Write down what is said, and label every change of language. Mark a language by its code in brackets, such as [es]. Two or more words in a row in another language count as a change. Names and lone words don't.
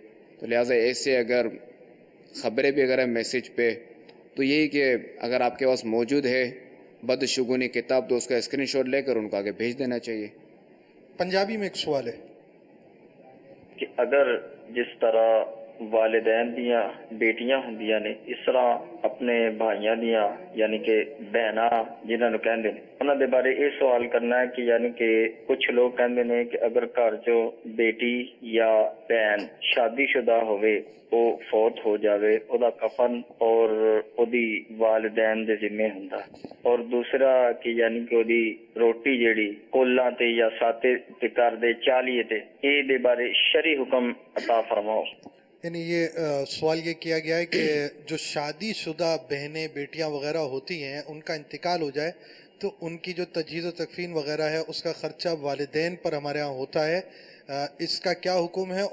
[ur] تو لہٰذا ایسے اگر خبریں بھی اگر ہیں میسیج پہ تو یہی کہ اگر آپ کے پاس موجود ہے بدشگونی کتاب تو اس کا اسکرین شاٹ لے کر ان کو آگے بھیج دینا چاہیے۔ پنجابی میں ایک سوال ہے [pa] کہ اگر جس طرح والدین دیاں بیٹیاں ہوندیاں نے، اس طرح اپنے بھائیاں دیاں یعنی کہ بہناں جنہاں نوں کہندے نے، انہاں دے بارے یہ سوال کرنا ہے کہ یعنی کہ کچھ لوگ کہندے نے کہ اگر گھر چ بیٹی یا بہن شادی شدہ ہوئے، وہ فوت ہو جاوے، او دا کفن اور او دی والدین دے ذمہ ہوندا، اور دوسرا کہ یعنی کہ او دی روٹی جیڑی کولاں تے یا ساتے تے کر دے چالیے تے، اے دے بارے شرعی حکم عطا فرماؤ۔ [ur] یعنی یہ سوال یہ کیا گیا ہے کہ جو شادی شدہ بہنیں بیٹیاں وغیرہ ہوتی ہیں ان کا انتقال ہو جائے تو ان کی جو تجہیز و تکفین وغیرہ ہے اس کا خرچہ والدین پر ہمارے ہاں ہوتا ہے، اس کا کیا حکم ہے؟